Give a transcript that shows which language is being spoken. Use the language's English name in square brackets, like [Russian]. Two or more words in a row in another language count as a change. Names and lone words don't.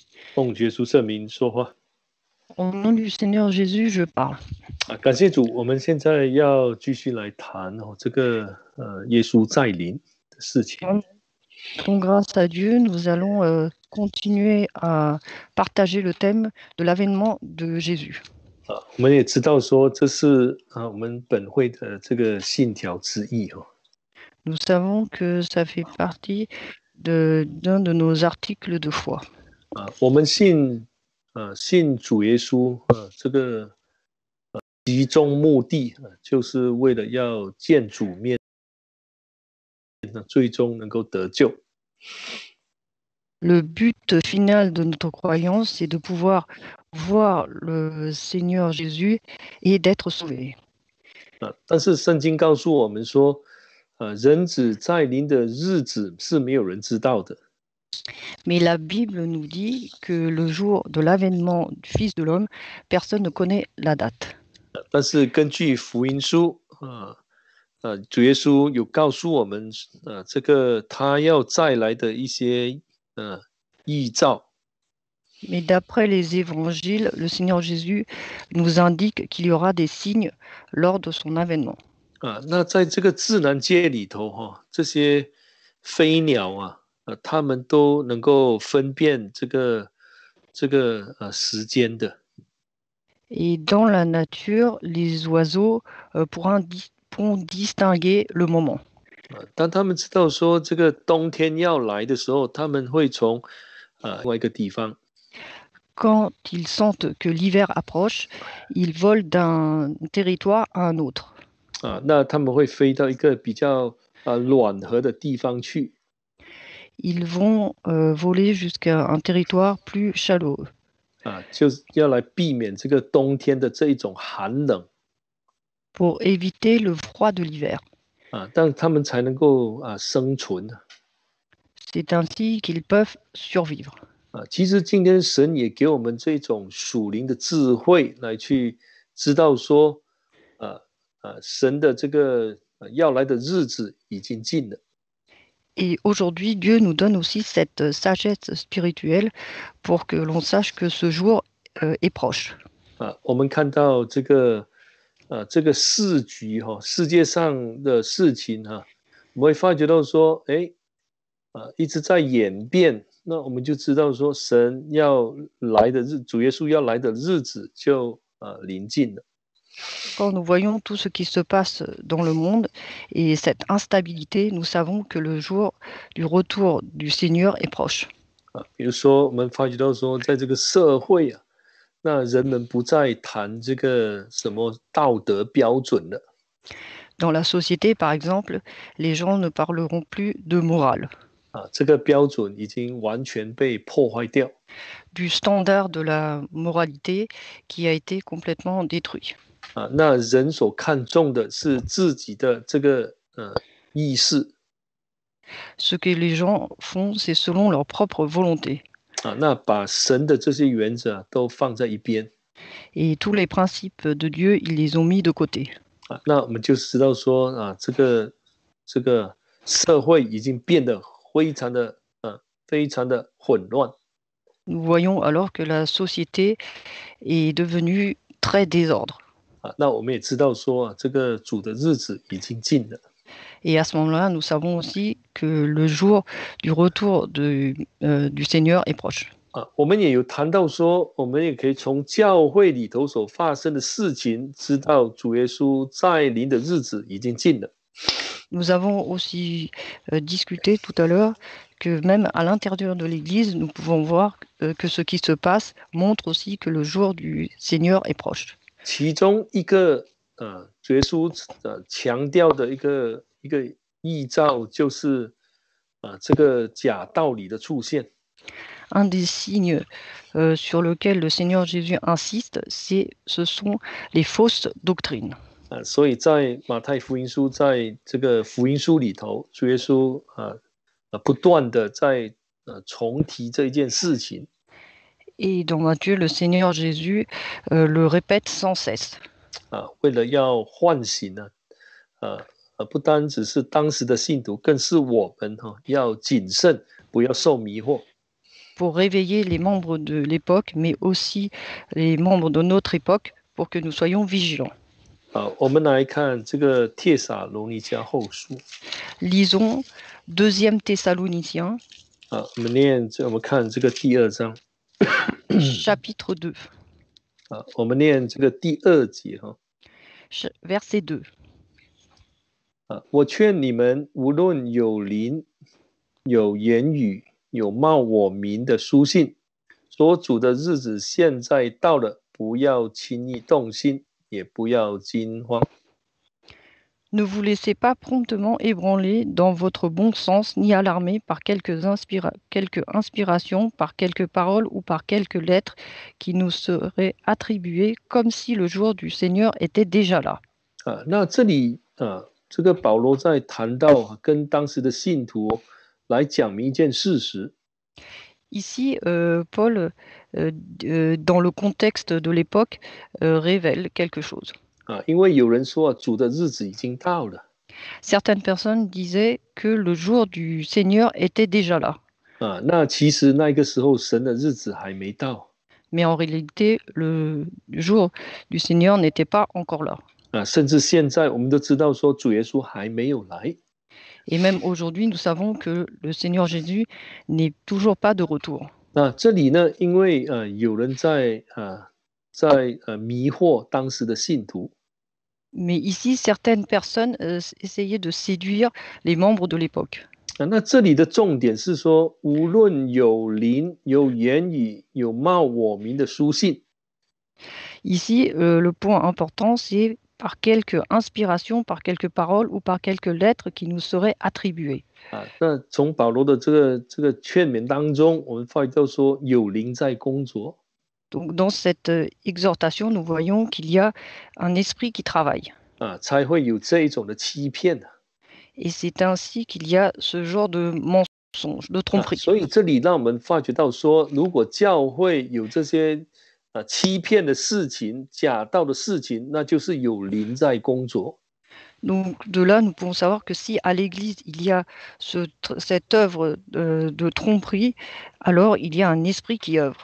[Chinese] 奉耶稣圣名说话。 [French] Au nom du Seigneur Jésus, je parle. [Chinese] 感谢主，我们现在要继续来谈这个耶稣再临的事情。 [French] Donc, grâce à Dieu, nous allons continuer à partager le thème de l'avènement de Jésus. [Chinese] 我们也知道说这是我们本会的这个信条之一哦。 [French] Nous savons que ça fait partie d'un de nos articles de foi. [Chinese] 我们信主耶稣这个集中目的就是为了要见主面，最终能够得救。 [French] Le but final de notre croyance, c'est de pouvoir voir le Seigneur Jésus et d'être sauvé. [Chinese] 但是圣经告诉我们说，人子再临的日子是没有人知道的。 [French] Mais la Bible nous dit que le jour de l'avènement du Fils de l'homme, personne ne connaît la date. [Chinese] 但是根据福音书主耶稣有告诉我们这个他要再来的一些预兆。 [French] Mais d'après les évangiles, le Seigneur Jésus nous indique qu'il y aura des signes lors de son avènement. [Chinese] 那在这个自然界里头这些飞鸟它们都能够分辨这个时间的。 [French] Et dans la nature, les oiseaux pourront distinguer le moment. [Chinese] 当他们知道说这个冬天要来的时候，他们会从另外一个地方。 [French] Quand ils sentent que l'hiver approche, ils volent d'un territoire à un autre. [Chinese] 那他们会飞到一个比较暖和的地方去。 [French] Ils vont voler jusqu'à un territoire plus chaleureux. [Chinese] 就是要来避免这个冬天的这一种寒冷。 [French] Pour éviter le froid de l'hiver. [Chinese] 但他们才能够生存。 [French] C'est ainsi qu'ils peuvent survivre. [Chinese] 其实今天神也给我们这种属灵的智慧来去知道说，神的这个要来的日子已经近了。 [French] Et aujourd'hui, Dieu nous donne aussi cette sagesse spirituelle pour que l'on sache que ce jour est proche. [Chinese] 我们看到这个世局世界上的事情我们会发觉到说，一直在演变。那我们就知道说，神要来的主耶稣要来的日子就临近了。 [French] Quand nous voyons tout ce qui se passe dans le monde et cette instabilité, nous savons que le jour du retour du Seigneur est proche. [Chinese] 比如说，我们发觉到说，在这个社会那人们不再谈这个什么道德标准了。 [French] Dans la société, par exemple, les gens ne parleront plus de morale. [Chinese] 这个标准已经完全被破坏掉。 [French] Du standard de la moralité qui a été complètement détruit. [Chinese] 那人所看重的是自己的这个意识。 [French] Ce que les gens font, c'est selon leur propre volonté. [Chinese] 那把神的这些原则都放在一边。 [French] Et tous les principes de Dieu, ils les ont mis de côté. [Chinese] 那我们就知道说这个社会已经变得非常的混乱。 [French] Nous voyons alors que la société est devenue très désordre. [Chinese] 那我们也知道说这个主的日子已经近了。 [French] Et à ce moment-là, nous savons aussi que le jour du retour du Seigneur est proche. [Chinese] 我们也有谈到说，我们也可以从教会里头所发生的事情，知道主耶稣再临的日子已经近了。 [French] Nous avons aussi discuté tout à l'heure que même à l'intérieur de l'Église, nous pouvons voir que ce qui se passe montre aussi que le jour du Seigneur est proche. [Chinese] 其中一个主耶稣强调的一个预兆，就是这个假道理的出现。 [French] Un des signes sur lequel le Seigneur Jésus insiste, ce sont les fausses doctrines. [Chinese] 所以在马太福音书，在这个福音书里头，主耶稣不断的在重提这一件事情。 [French] Et dans Matthieu, le Seigneur Jésus le répète sans cesse. [Chinese] 为了要唤醒不单只是当时的信徒，更是我们要谨慎，不要受迷惑。 [French] pour réveiller les membres de l'époque, mais aussi les membres de notre époque, pour que nous soyons vigilants. [Chinese] 我们来看这个帖撒罗尼迦后书 [French] Lisons 2 Thessaloniciens, [Chinese] 我们看这个第2章 [French] chapitre 2, [Chinese] 我们念这个第2节 [French] verset 2. [Chinese] 我劝你们，无论有灵、有言语、有冒我名的书信，所主的日子现在到了，不要轻易动心，也不要惊慌。 [French] Ne vous laissez pas promptement ébranler dans votre bon sens, ni alarmer par quelques inspirations, par quelques paroles ou par quelques lettres qui nous seraient attribuées, comme si le jour du Seigneur était déjà là. [Chinese] 那这里这个保罗在谈到跟当时的信徒来讲明一件事实。 [French] Ici, Paul, dans le contexte de l'époque, révèle quelque chose. [Chinese] 因为有人说主的日子已经到了。 [French] Certaines personnes disaient que le jour du Seigneur était déjà là. [Chinese] 那其实那个时候神的日子还没到。 [French] Mais en réalité, le jour du Seigneur n'était pas encore là. [Chinese] 甚至现在我们都知道说主耶稣还没有来。 [French] Et même aujourd'hui, nous savons que le Seigneur Jésus n'est toujours pas de retour. [Chinese] 那这里呢，因为有人在迷惑当时的信徒。 [French] Mais ici, certaines personnes essayaient de séduire les membres de l'époque. [Chinese] 那这里的重点是说，无论有灵、有言语、有冒我名的书信。 [French] Ici, le point important, c'est par quelques inspirations, par quelques paroles ou par quelques lettres qui nous seraient attribuées. [Chinese] 那从保罗的这个劝勉当中，我们发现到说有灵在工作。 [French] Donc, dans cette exhortation, nous voyons qu'il y a un esprit qui travaille. [Chinese] 才会有这一种的欺骗。 [French] Et c'est ainsi qu'il y a ce genre de mensonge, de tromperie. [Chinese] 所以这里让我们发觉到说，如果教会有这些欺骗的事情、假道的事情，那就是有灵在工作。 [French] Donc de là, nous pouvons savoir que si à l'Église il y a cette œuvre de tromperie, alors il y a un esprit qui œuvre.